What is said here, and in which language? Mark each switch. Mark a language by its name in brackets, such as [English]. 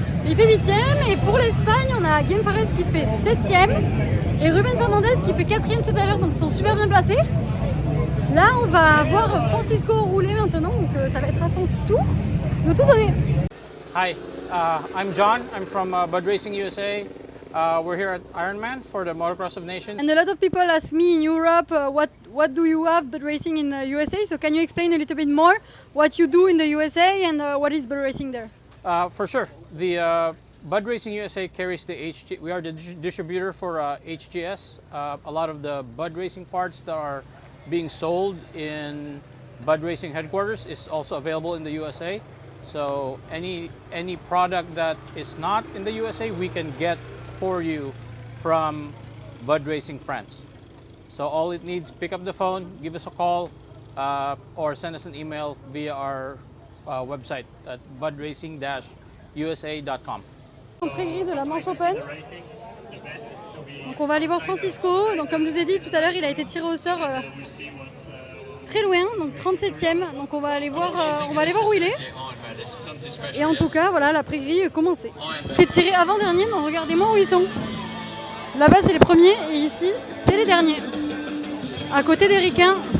[French] Il fait 8ème et pour l'Espagne, on a Guillaume Fares qui fait 7ème et Ruben Fernandez qui fait 4ème tout à l'heure, donc ils sont super bien placés. Là, on va voir Francisco rouler maintenant, donc ça va être à son tour de tout donner. [English] Hi, I'm John. I'm from Bud Racing USA. We're here at Ironman for the Motocross of Nations. And a lot of people ask me in Europe, what do you have Bud Racing in the USA? So can you explain a little bit more what you do in the USA and what is Bud Racing there? For sure. The Bud Racing USA carries the HG. We are the distributor for HGS. A lot of the Bud Racing parts that are being sold in Bud Racing headquarters is also available in the USA. So any product that is not in the USA, we can get for you from Bud Racing France. So all it needs, pick up the phone, give us a call, or send us an email via our website at budracing-usa.com. [French] Prairie de la Manche Open. Donc on va aller voir Francisco. Donc comme je vous ai dit tout à l'heure, il a été tiré au sort très loin, donc 37ème. Donc on va aller voir où il est. Et en tout cas, voilà, la prairie commençait. C'est tiré avant-dernier, donc regardez-moi où ils sont. Là-bas, c'est les premiers et ici, c'est les derniers. À côté des ricains.